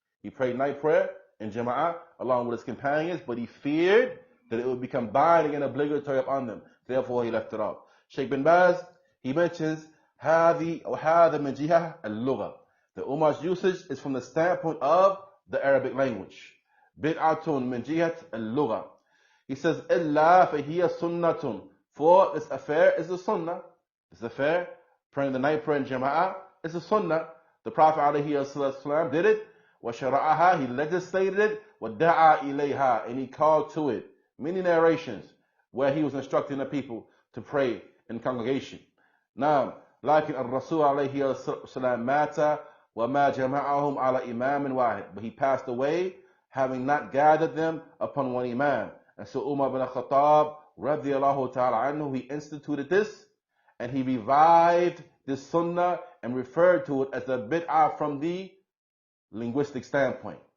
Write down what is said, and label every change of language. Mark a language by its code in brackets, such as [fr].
[en] He prayed night prayer in Jama'ah along with his companions, but he feared that it would become binding and obligatory upon them. Therefore, he left it off. Sheikh bin Baz, he mentions [ar] هذه من جهة اللغة. [en] The Umar's usage is from the standpoint of the Arabic language. [ar] Bid'atun min jihat al-lugha. [en] He says, [ar] إِلَّا فَهِيَ سُنَّةٌ. [en] For this affair is a sunnah. This affair, praying the night prayer in Jama'ah, is a sunnah. The Prophet ﷺ did it. [ar] وَشَرَعَهَا. [en] He legislated it. [ar] وَدَعَى إِلَيْهَا. [en] And he called to it. Many narrations where he was instructing the people to pray in congregation. Now, [ar] لكن الرسول عليه السلام مات وما جمعهم على إمام واحد. [en] But he passed away having not gathered them upon one imam. And so Umar ibn Khattab radiyallahu ta'ala anhu, he instituted this and he revived this sunnah and referred to it as a bid'ah from the linguistic standpoint.